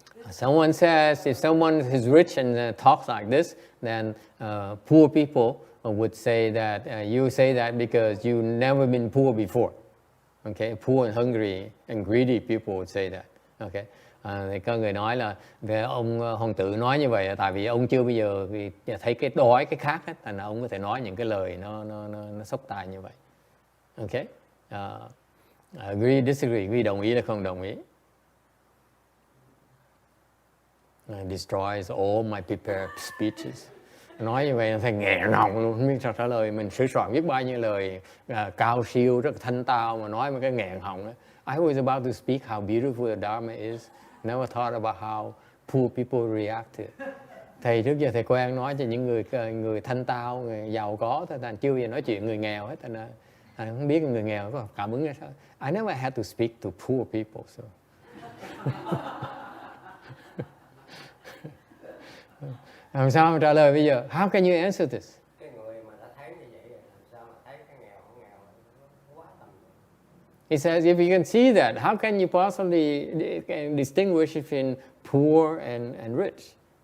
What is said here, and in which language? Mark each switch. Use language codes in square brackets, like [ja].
[en] Someone says if someone is rich and talks like this, then poor people would say that you say that because you've never been poor before. Okay, poor and hungry and greedy people would say that. [vi] Okay, thì có người nói là về ông hoàng tử nói như vậy là tại vì ông chưa bao giờ thấy cái đói cái khát hết, thành ra ông có thể nói những cái lời nó xốc tai như vậy. Okay, [en] agree, disagree, agree, [vi] đồng ý là không đồng ý. [en] Destroys all my prepared speeches. [vi] Nói như vậy thầy nghẹn họng luôn, không biết sao trả lời. Mình sửa soạn biết bao nhiêu lời cao siêu, rất thanh tao mà nói một cái nghẹn họng đó. [en] I was about to speak how beautiful the Dharma is. Never thought about how poor people react to it. [vi] Thầy trước giờ thầy quen nói cho những người thanh tao, người giàu có thôi, thành chưa bao giờ nói chuyện người nghèo hết, thành không biết người nghèo có cảm ứng ra sao. [en] I never had to speak to poor people, so. [vi] Làm sao mà trả lời bây giờ? [en] How can you answer this? [vi] Cái người mà đã thấy như vậy làm sao mà thấy cái nghèo không nghèo quá tầm. [en] He says if you can see that, how can you possibly distinguish between poor and rich?